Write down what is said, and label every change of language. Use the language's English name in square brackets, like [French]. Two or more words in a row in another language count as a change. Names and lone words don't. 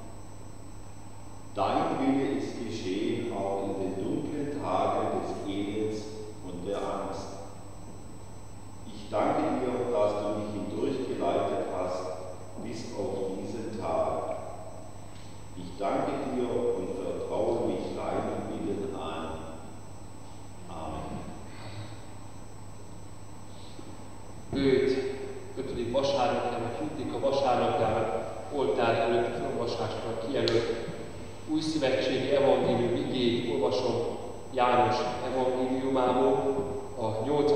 [German] Dein Wille ist geschehen auch in den dunklen Tagen des Elends und der Angst. Ich danke dir, dass du mich hindurchgeleitet hast bis auf diesen Tag. Ich danke dir und vertraue mich deinem Willen an. Amen. [Hungarian] Bőt, 5. vasárnapjának, Kritika vasárnapjának, oltár előtt felolvasáskor kijelölt új szövetségi evangélium igéjét olvasom János evangéliumából, a 8.